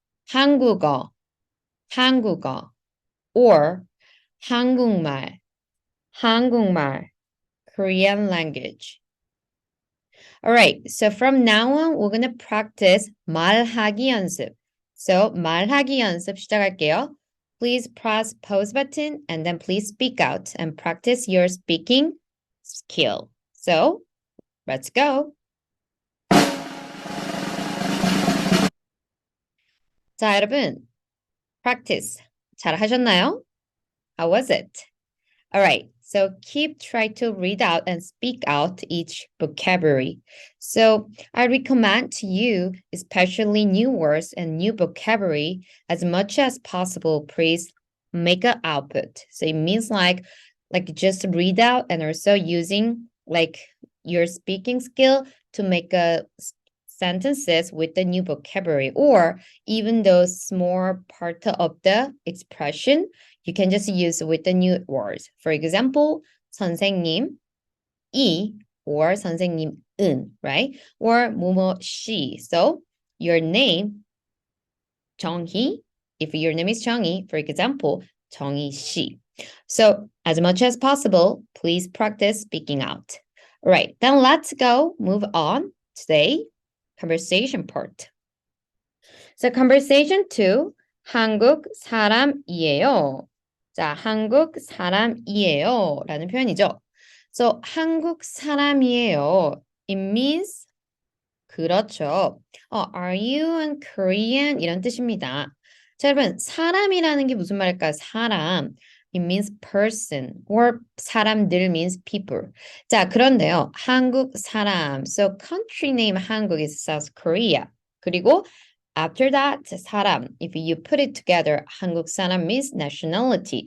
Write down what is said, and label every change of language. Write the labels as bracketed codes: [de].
[ko] 한국어, 한국어, or 한국말, 한국말, [en] Korean language. All right, so from now on, we're going to practice [ko] 말하기 연습. So 말하기 연습 시작할게요. [en] Please press pause button and then please speak out and practice your speaking skill. So let's go. [ko] 자, 여러분, practice 잘 하셨나요? [en] How was it? All right, so keep trying to read out and speak out each vocabulary. So I recommend to you, especially new words and new vocabulary, as much as possible, please make an output. So it means like just read out and also using like your speaking skill to make a sentences with the new vocabulary, or even those small part of the expression you can just use with the new words. For example, 선생님 이 or 선생님은, right? [ko] Or 뭐뭐 씨. [en] So your name 정희, if your name is 정희, for example, 정희 씨. So as much as possible, please practice speaking out. All right, then let's go move on today. Conversation part. So conversation 2, [ko] 한국 사람이에요. 자, 한국 사람이에요 라는 표현이죠. So 한국 사람이에요. [en] It means [ko] 그렇죠. [en] Are you a Korean? [ko] 이런 뜻입니다. 자, 여러분, 사람이라는 게 무슨 말일까요? 사람. [en] It means person, or 사람들 means people. [ko] 자, 그런데요, 한국 사람. [en] So country name 한국 is South Korea. [ko] 그리고 [en] after that, 사람. If you put it together, 한국 사람 means nationality.